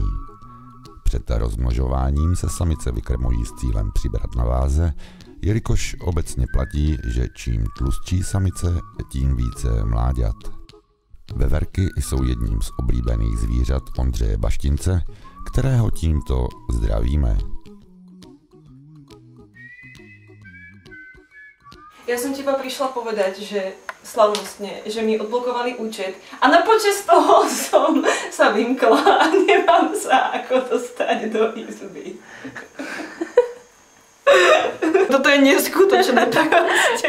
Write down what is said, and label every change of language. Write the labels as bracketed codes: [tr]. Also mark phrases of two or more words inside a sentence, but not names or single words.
[cs] Před rozmnožováním se samice vykrmují s cílem přibrat na váze, jelikož obecně platí, že čím tlustší samice, tím více mláďat. Veverky jsou jedním z oblíbených zvířat Ondřeje Baštince, kterého tímto zdravíme. [sk] Ja som ti iba prišla povedať, že slavnostne, že mi odblokovali účet a na počesť toho som sa vymkla a nemám sa ako dostať do izby. Toto je neskutočné proste.